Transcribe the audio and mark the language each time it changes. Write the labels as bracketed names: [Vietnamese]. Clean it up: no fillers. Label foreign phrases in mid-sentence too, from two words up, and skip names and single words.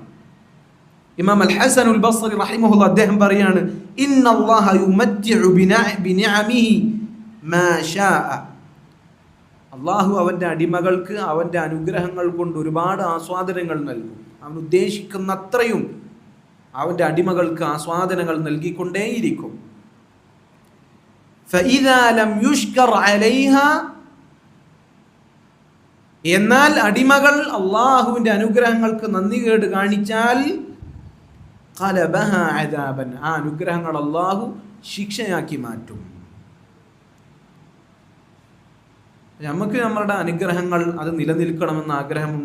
[Malayalam] ഇമാം അൽ ഹസനുൽ ബസ്രി റഹിമഹുല്ലാഹ് അദ്ദേഹം പറയാണ്, [Arabic] إن الله يمتع بنعمه ما شاء. [Malayalam] അള്ളാഹു അവൻ്റെ അടിമകൾക്ക് അവൻ്റെ അനുഗ്രഹങ്ങൾ കൊണ്ട് ഒരുപാട് ആസ്വാദനങ്ങൾ നൽകും. അവൻ ഉദ്ദേശിക്കുന്ന അത്രയും അവൻ്റെ അടിമകൾക്ക് ആസ്വാദനങ്ങൾ നൽകിക്കൊണ്ടേയിരിക്കും. [Arabic] فإذا لم يشكر عليها, [Malayalam] എന്നാൽ അടിമകൾ അള്ളാഹുവിൻ്റെ അനുഗ്രഹങ്ങൾക്ക് നന്ദികേട് കാണിച്ചാൽ [Arabic] قلبها عذابا, [Malayalam] ആ അനുഗ്രഹങ്ങൾ അള്ളാഹു ശിക്ഷയാക്കി മാറ്റും. നമുക്ക് നമ്മളുടെ അനുഗ്രഹങ്ങൾ അത് നിലനിൽക്കണമെന്ന് ആഗ്രഹമുണ്ടോ?